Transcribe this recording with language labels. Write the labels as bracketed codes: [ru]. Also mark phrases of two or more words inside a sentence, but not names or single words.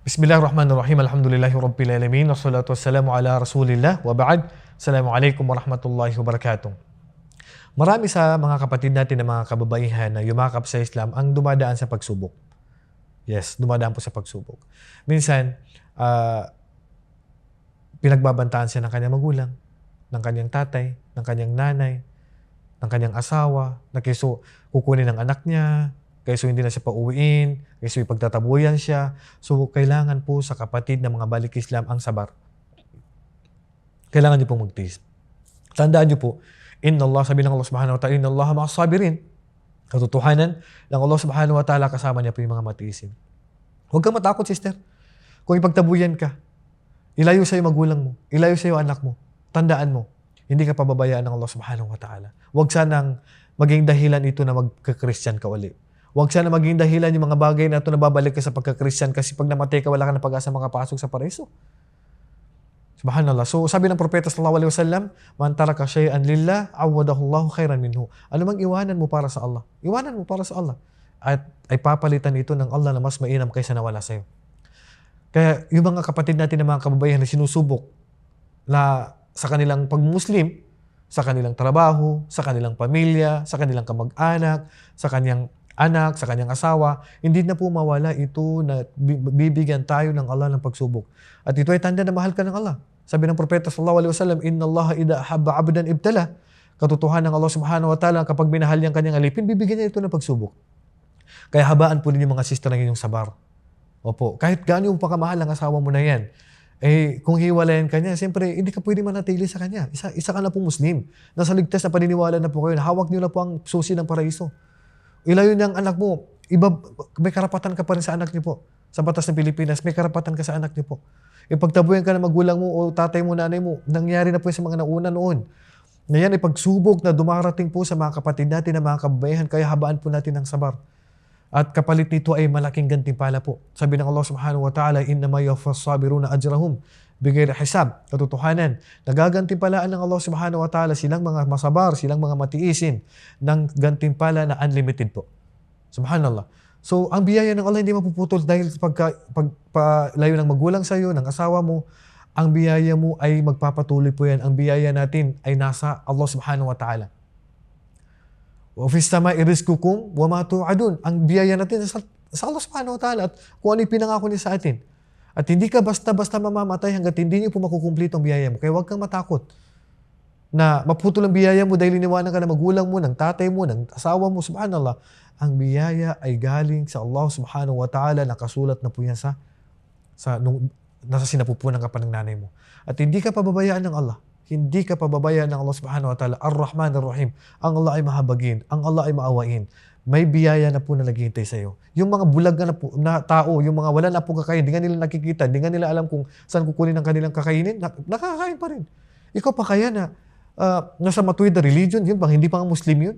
[ar] بسم الله الرحمن الرحيم. الحمد لله رب العالمين. والصلاة والسلام على رسول الله وبعد. السلام عليكم ورحمة الله وبركاته. [tl] Marami sa mga kapatid natin na mga kababaihan na yumakap sa Islam ang dumadaan sa pagsubok. Yes, dumadaan po sa pagsubok. Minsan, pinagbabantaan siya ng kanyang magulang, ng kanyang tatay, ng kanyang nanay, ng kanyang asawa, na keso kukunin ng anak niya, kaysa hindi na siya pauwiin, kaysa ipagtatabuyan siya. So, kailangan po sa kapatid na mga balik Islam ang sabar. Kailangan niyo pong magtiis. Tandaan niyo po, [ar] إن الله, [tl] sabi ng [ar] الله سبحانه وتعالى, إن الله مع الصابرين. [tl] Katotohanan ng [ar] الله سبحانه وتعالى, [tl] kasama niya po yung mga matiisin. Huwag kang matakot, sister. Kung ipagtabuyan ka, ilayo sa'yo magulang mo, ilayo sa'yo anak mo, tandaan mo, hindi ka pababayaan ng [ar] الله سبحانه وتعالى. [tl] Huwag sanang maging dahilan ito na magka-Christian ka ulit. Huwag sana maging dahilan yung mga bagay na ito na babalik ka sa pagka-Christian kasi pag namatay ka, wala ka na pag-asa makapasok sa paraiso. Subhanallah. So, sabi ng Propeta [ar] صلى الله عليه وسلم, من ترك شيئا لله عوضه الله خيرا منه. [tl] Ano mang iwanan mo para sa Allah? Iwanan mo para sa Allah. At ay papalitan ito ng Allah na mas mainam kaysa nawala sa'yo. Kaya yung mga kapatid natin na mga kababayan na sinusubok na sa kanilang pag-Muslim, sa kanilang trabaho, sa kanilang pamilya, sa kanilang kamag-anak, sa kanyang anak, sa kanyang asawa, hindi na po mawala ito na bibigyan tayo ng Allah ng pagsubok. At ito ay tanda na mahal ka ng Allah. Sabi ng Propeta [ar] صلى الله عليه وسلم, إن الله إذا أحب عبدا ابتلاه. [tl] Katotohanan ng [ar] الله سبحانه وتعالى, [tl] kapag minahal niyang kanyang alipin, bibigyan niya ito ng pagsubok. Kaya habaan po ninyo mga sister ng inyong sabar. Opo, kahit gaano yung pagkamahal ng asawa mo na yan, kung hiwalayan ka niya, siyempre, hindi ka pwede manatili sa kanya. Isa ka na pong Muslim. Nasa ligtas na paniniwala na po kayo. Hawak niyo na po ang susi ng paraiso. Ilayo niya ang anak mo. May karapatan ka pa rin sa anak niyo po. Sa batas ng Pilipinas, may karapatan ka sa anak niyo po. Ipagtabuyan ka ng magulang mo o tatay mo, nanay mo, nangyari na po sa mga nauna noon. Ngayon, ipagsubok na dumarating po sa mga kapatid natin na mga kababayan, kaya habaan po natin ang sabar. At kapalit nito ay malaking gantimpala po. Sabi ng [ar] الله سبحانه وتعالى, إنما يوفى الصابرون أجرهم بغير حساب. [tl] Katotohanan, nagagantimpalaan ng [ar] الله سبحانه وتعالى [tl] silang mga masabar, silang mga matiisin ng gantimpala na unlimited po. Subhanallah. So, ang biyaya ng Allah hindi mapuputol dahil pagpalayo ng magulang sa iyo, ng asawa mo, ang biyaya mo ay magpapatuloy po yan. Ang biyaya natin ay nasa [ar] الله سبحانه وتعالى. وفي السماء رزقكم وما توعدون. [tl] Ang biyaya natin sa [ar] الله سبحانه وتعالى [tl] at kung ano yung pinangako niya sa atin. At hindi ka basta-basta mamamatay hanggat hindi niyo po makukumplito ang biyaya mo. Kaya huwag kang matakot na maputol ang biyaya mo dahil iniwanan ka ng magulang mo, ng tatay mo, ng asawa mo. Subhanallah. Ang biyaya ay galing sa [ar] الله سبحانه وتعالى. [tl] Nakasulat na po yan nasa sinapupunan ka pa ng nanay mo. At hindi ka pababayaan ng Allah. Hindi ka pababayaan ng [ar] الله سبحانه وتعالى. الرحمن الرحيم. [tl] Ang Allah ay mahabagin. Ang Allah ay maawain. May biyaya na po na naghihintay sa iyo. Yung mga bulag na tao, yung mga wala na po kakain, di nga nila nakikita, di nga nila alam kung saan kukunin ang kanilang kakainin, nakakain pa rin. Ikaw pa kaya na nasa matuwid na religion, yun bang hindi pa nga Muslim yun?